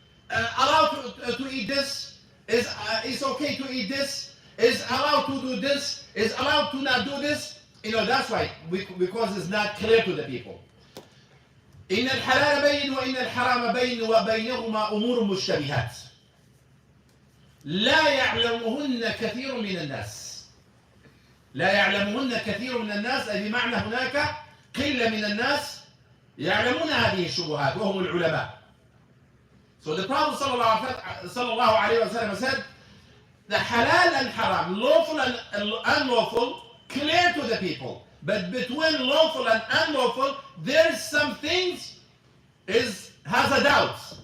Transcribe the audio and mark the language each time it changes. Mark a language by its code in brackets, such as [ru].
[en] Allowed to eat this? Is okay to eat this? Is allowed to do this? Is allowed to not do this? That's why, because it's not clear to the people. [ar] إن الحلال بين وإن الحرام بين وبينهما أمور مشتبهات لا يعلمهن كثير من الناس. لا يعلمهن كثير من الناس أي بمعنى هناك قلة من الناس يعلمون هذه الشبهات وهم العلماء. [en] So the Prophet sallallahu alaihi wasallam said, the halal and haram, lawful and unlawful, clear to the people. But between lawful and unlawful, there's some things has a doubt.